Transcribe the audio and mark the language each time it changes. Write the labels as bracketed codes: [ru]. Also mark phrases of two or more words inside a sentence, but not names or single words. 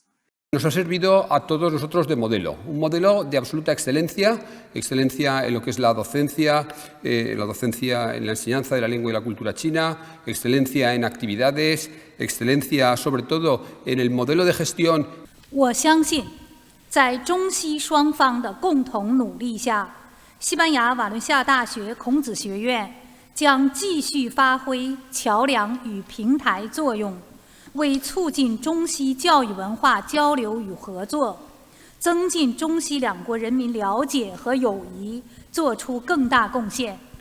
[es] Nos ha servido a todos nosotros de modelo, un modelo de absoluta excelencia en lo que es la docencia en la enseñanza de la lengua y la cultura china, excelencia en actividades, excelencia sobre todo en el modelo de gestión. [zh] 我相信，在中西双方的共同努力下，西班牙瓦伦西亚大学孔子学院将继续发挥桥梁与平台作用，为促进中西教育文化交流与合作，增进中西两国人民了解和友谊做出更大贡献。